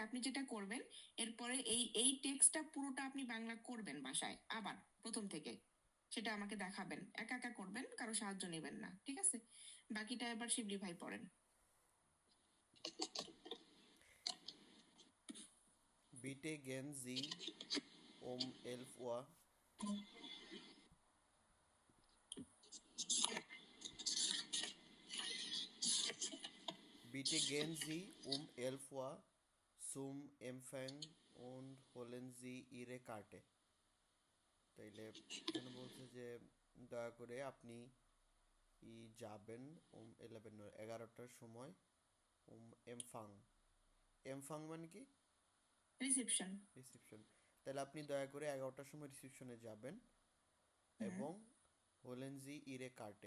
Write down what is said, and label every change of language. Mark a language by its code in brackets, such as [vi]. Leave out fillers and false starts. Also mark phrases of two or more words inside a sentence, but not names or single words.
[bn] আপনি যেটা করবেন এরপরে এই এই টেক্সটটা পুরোটা আপনি বাংলা করবেন বাসায় আবার প্রথম থেকে, সেটা আমাকে দেখাবেন। একা একা করবেন, কারো সাহায্য নেবেন না। ঠিক আছে? বাকিটা এবার শিবলি ভাই পড়েন। [de] Bitte gehen Sie elf Uhr Bitte gehen Sie um 11 Uhr zum Empfang und holen Sie Ihre Karte. [bn] তাইলে এখানে বলছে যে দয়া করে আপনি যাবেন 11টার সময় এমফাং। এমফাং মানে কি? রিসেপশন। রিসিপশন। তাহলে আপনি দয়া করে 11টার সময় রিসিপশনে যাবেন এবং [de] holen Sie Ihre Karte.